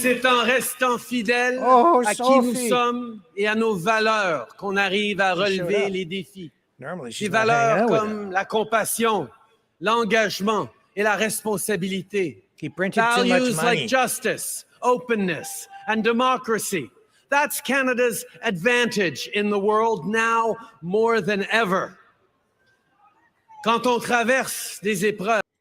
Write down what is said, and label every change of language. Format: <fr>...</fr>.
<fr>C'est en restant fidèle à qui nous sommes et à nos valeurs qu'on arrive à relever les défis. Des valeurs comme la compassion, l'engagement et la responsabilité.</fr> <en>Values like justice, openness, and democracy. That's Canada's advantage in the world now more than ever.</en> <fr>Quand on traverse des épreuves.</fr>